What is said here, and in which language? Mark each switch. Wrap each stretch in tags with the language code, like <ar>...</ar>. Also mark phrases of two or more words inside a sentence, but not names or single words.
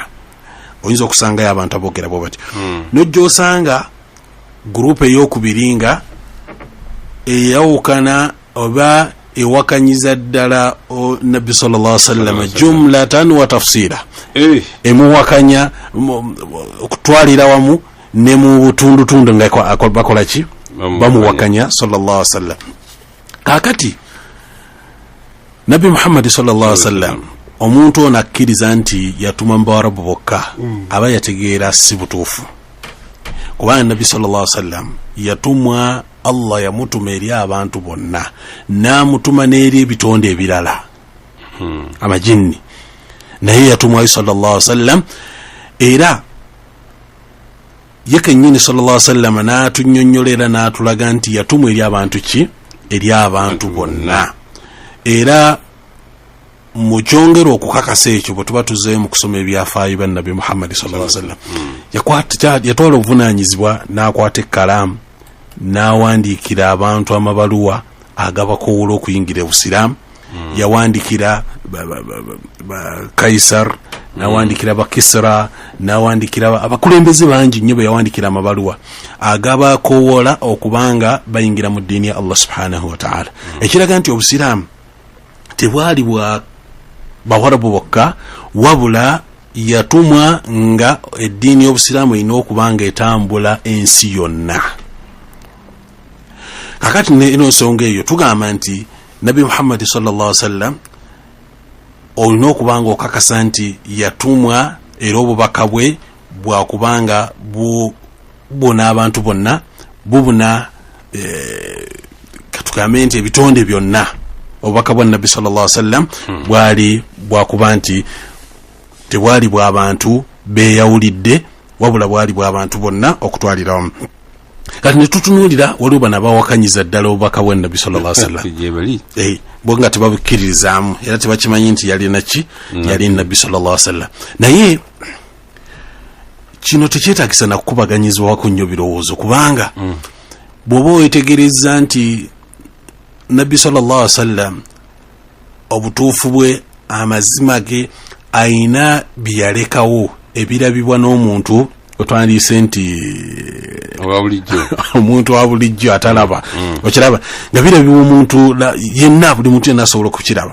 <lg>Oyinza okusangayo abantu aboogera bwe bati. Nojja osanga gurupu ey'okubiri nga eyawukana oba ewakanyiza ddala Nabbi</lg> <ar>صلى الله عليه وسلم جملة وتفصيلا,</ar> <lg>emuwakanya okutwalira wamu ne mu butundutundu nga bakola ki, bamuwakanya</lg> <ar>صلى الله عليه وسلم.</ar> <lg>Kakati Nabbi Muhammad</lg> <ar>صلى الله عليه وسلم</ar> <lg>omuntu ono akkiriza nti yatuma Bawarabu bokka, aba yategeera si butuufu, kubanga Nabbi sallallahu</lg> <ar>عليه وسلم</ar> <lg>yatumwa Allah yamutuma eri abantu bonna n'amutuma n'eri ebitonde ebirala amajinni naye yatumwa</lg> <ar>صلى الله عليه وسلم</ar> <lg>era yekennyini</lg> <ar>صلى الله عليه وسلم</ar> <lg>n'atunnyonnyolera n'atulaga nti yatumwa eri abantu ki eri abantu bonna era mukyongera okukakasa ekyo bwe tuba tuzeeyo mu kusoma ebyafaayo bya Nabi Muhammad</lg> <ar>صلى الله عليه وسلم</ar> <lg>yatwala obuvunaanyizibwa n'akwata ekkalaamu n'awandiikira abantu amabaluwa agabakowoola okuyingira obusiraamu yawandiikira Kaisar n'awandiikira Bakisra n'awandiikira abakulembeze bangi nnyo yawandiikira amabaluwa agabakowoola okubanga bayingira mu ddiini ya Allah</lg> <ar>سبحانه وتعالى</ar> <lg>ekiraga nti obusiraamu tebwali bwa bawarabu bokka wabula yatumwa nga eddiini y'obusiraamu erina okubanga etambula ensi yonna. Kakati eno nsonga eyo tugamba nti Nabi Muhammad</lg> <ar>صلى الله عليه وسلم</ar> <lg>olina okubanga okakasa nti yatumwa era obubaka bwe bwakubanga bubona abantu bonna bubuna katugambe nti ebitonde byonna obubaka bwa Nabi</lg> <ar>صلى الله عليه وسلم</ar> <lg>bwali bwakuba nti tebwali bw'abantu beeyawulidde wabula bwali bw'abantu bonna okutwalira wamu. Kati netutunuulira waliwo bano abawakanyiza ddala obubaka bwa Nabi</lg> <ar>صلى الله عليه وسلم</ar> <lg>bonga tebabukkiririzaamu era tebakimanyi nti yali naki yali Nabi</lg> <ar>صلى الله عليه وسلم.</ar> <lg>Naye kino tekyetagisa nakukubaganyizibwako nnyo birowoozo kubanga bw'oba wetegereza nti Nabi</lg> <ar>صلى الله عليه وسلم</ar> <lg>obutuufu bwe amazima ge ayina byalekawo ebirabibwa n'omuntu otwandiise nti omuntu wa bulijjo atalaba okiraba nga birabibwa omuntu yenna buli muntu yenna asobola okukiraba.</lg>